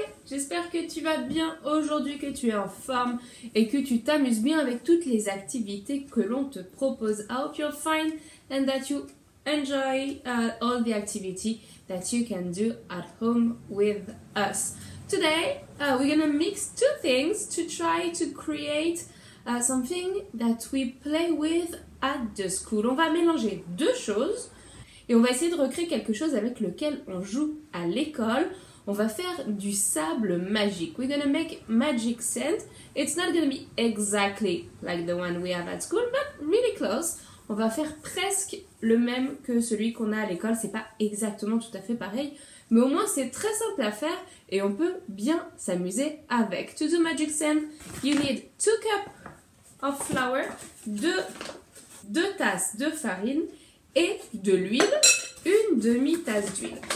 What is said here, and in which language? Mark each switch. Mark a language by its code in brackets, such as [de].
[fr] J'espère que tu vas bien aujourd'hui, que tu es en forme et que tu t'amuses bien avec toutes les activités que l'on te propose. [en] I hope you're fine and that you enjoy all the activity that you can do at home with us. Today, we're gonna mix two things to try to create something that we play with at the school. [fr] On va mélanger deux choses et on va essayer de recréer quelque chose avec lequel on joue à l'école. On va faire du sable magique. [en] We're gonna make magic sand. It's not gonna be exactly like the one we have at school, but really close. [fr] On va faire presque le même que celui qu'on a à l'école. C'est pas exactement tout à fait pareil, mais au moins c'est très simple à faire et on peut bien s'amuser avec. [en] To do magic sand, you need 2 cups of flour, [fr] 2 tasses de farine et de l'huile, une demi-tasse d'huile.